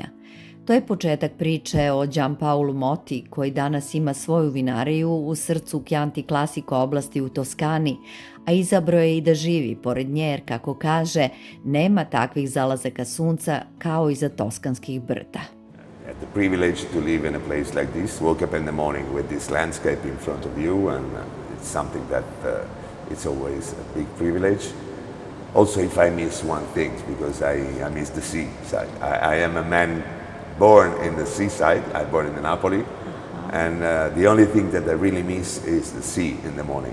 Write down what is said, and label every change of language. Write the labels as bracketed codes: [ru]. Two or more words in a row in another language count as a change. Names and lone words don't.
[sr] To je početak priče o Giampaolu Motti, koji danas ima svoju vinariju u srcu Chianti Classico oblasti u Toskani, a izabrao je i da živi pored nje jer, kako kaže, nema takvih zalazaka sunca kao iza toskanskih brda. [en] The privilege to live in a place like this, woke up in the morning with this landscape in front of you, and it's something that it's always a big privilege. Also, if I miss one thing, because I miss the sea side. I am a man born in the seaside. I'm born in Napoli, and the only thing that I really miss is the sea in the morning.